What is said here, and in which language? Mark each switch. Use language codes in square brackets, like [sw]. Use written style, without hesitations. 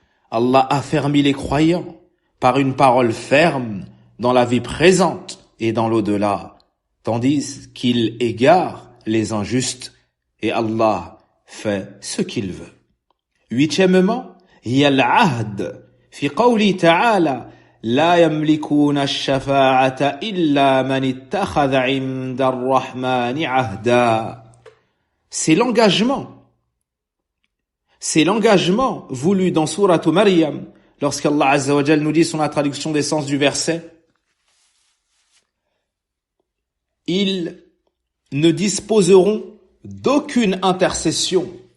[fr] Allah affermit les croyants par une parole ferme dans la vie présente et dans l'au-delà, tandis qu'il égare les injustes et Allah fait ce qu'il veut. [ar] Huitièmement, hiya al-ahd fi qawli ta'ala لا يملكون الشفاعة إلا من اتخذ عند الرحمن عهدا. [fr] C'est l'engagement voulu dans Sourate Maryam, lorsqu'Allah Azza wa Jal nous dit sur la traduction des sens du verset, ils ne disposeront d'aucune intercession.